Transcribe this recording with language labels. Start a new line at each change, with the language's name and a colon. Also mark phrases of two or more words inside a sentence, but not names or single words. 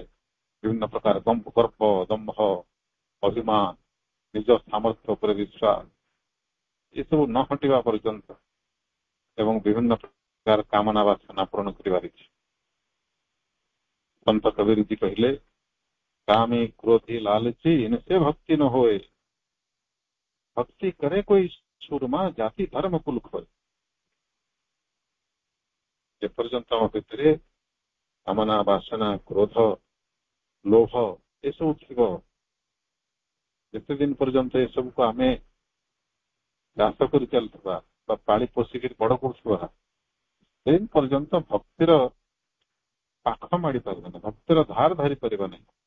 Odia: ବିଭିନ୍ନ ପ୍ରକାର ଗର୍ବ, ଦମ୍ଭ, ଅଭିମାନ, ନିଜ ସାମର୍ଥ୍ୟ ଉପରେ ବିଶ୍ୱାସ, ଏସବୁ ନ ହଟିବା ପର୍ଯ୍ୟନ୍ତ ଏବଂ ବିଭିନ୍ନ ପ୍ରକାର କାମନା ବାସନା ପୂରଣ କରିବାର ଇଚ୍ଛା। ସନ୍ଥ କବୀରଜୀ କହିଲେ,
Hindi: कामी क्रोधी लालची इनसे भक्ति न होए, भक्ति करे कोई सुरमा जाति धर्म कुल खोए।
Odia: ଯେପର୍ଯ୍ୟନ୍ତ ଆମ ଭିତରେ କାମନା ବାସନା, କ୍ରୋଧ, ଲୋଭ ଏସବୁ ଥିବ, ଯେତେ ଦିନ ପର୍ଯ୍ୟନ୍ତ ଏସବୁକୁ ଆମେ ଚାଷ କରି ଚାଲିଥିବା ବା ପାଳି ପୋଷିକି ବଡ କରୁଥିବା, ସେ ପର୍ଯ୍ୟନ୍ତ ଭକ୍ତିର ପାଖ ମାଡ଼ି ପାରିବାନି, ଭକ୍ତିର ଧାର ଧରି ପାରିବା ନାହିଁ।